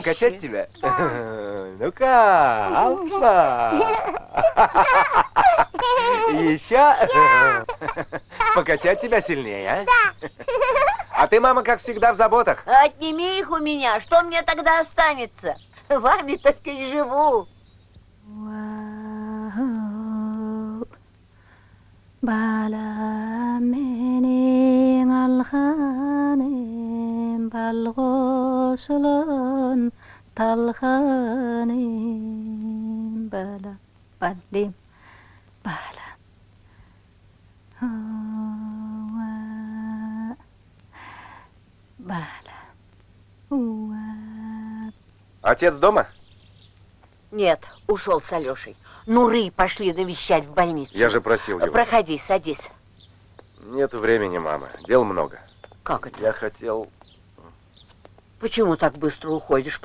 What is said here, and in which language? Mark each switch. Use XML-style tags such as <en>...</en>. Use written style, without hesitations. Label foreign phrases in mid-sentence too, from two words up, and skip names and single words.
<ru>Покачать тебя? Ну-ка, Алфа. Еще? Покачать тебя сильнее, а? Да. А ты, мама, как всегда, в заботах. Отними их у меня. Что мне тогда останется? Вами только и живу.</ru> <uz>Bala mening alxanim balg'o'shlon talxanim bala balim bala bala</uz> <ru>Отец дома? Нет, ушел с Алешей. Нуры пошли навещать в больницу. Я же просил его. Проходи, садись. Нету времени, мама. Дел много. Как это? Я хотел... Почему так быстро уходишь?</ru>